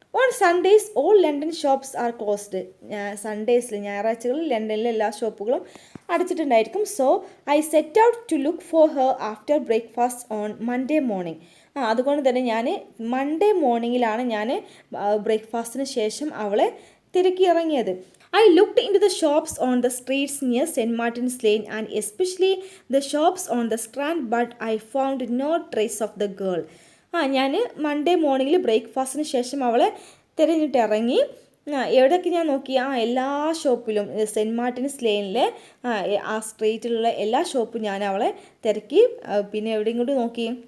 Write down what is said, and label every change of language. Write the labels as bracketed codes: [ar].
[en] On Sundays all London shops are closed. [ml] സൺഡേയ്സിൽ, ഞായറാഴ്ചകളിൽ ലണ്ടനിലെ എല്ലാ ഷോപ്പുകളും അടച്ചിട്ടുണ്ടായിരിക്കും. [en] So I set out to look for her after breakfast on Monday morning. [ml] അതുകൊണ്ട് തന്നെ ഞാൻ Monday മോർണിംഗിലാണ് ഞാൻ ബ്രേക്ക്ഫാസ്റ്റിന് ശേഷം അവളെ തിരക്കി ഇറങ്ങിയത്. [en] I looked into the shops on the streets near St. Martin's Lane and especially the shops on the Strand, but I found no trace of the girl. [ml] ഞാൻ മൺഡേ മോർണിംഗിൽ ബ്രേക്ക്ഫാസ്റ്റിന് ശേഷം അവളെ തിരഞ്ഞിട്ടിറങ്ങി. എവിടെയൊക്കെ ഞാൻ നോക്കി? എല്ലാ ഷോപ്പിലും, സെൻറ്റ് മാർട്ടിൻസ് ലെയിനിലെ ആ സ്ട്രീറ്റിലുള്ള എല്ലാ ഷോപ്പും ഞാൻ അവളെ തിരക്കി. പിന്നെ എവിടെയും കൂടി നോക്കി?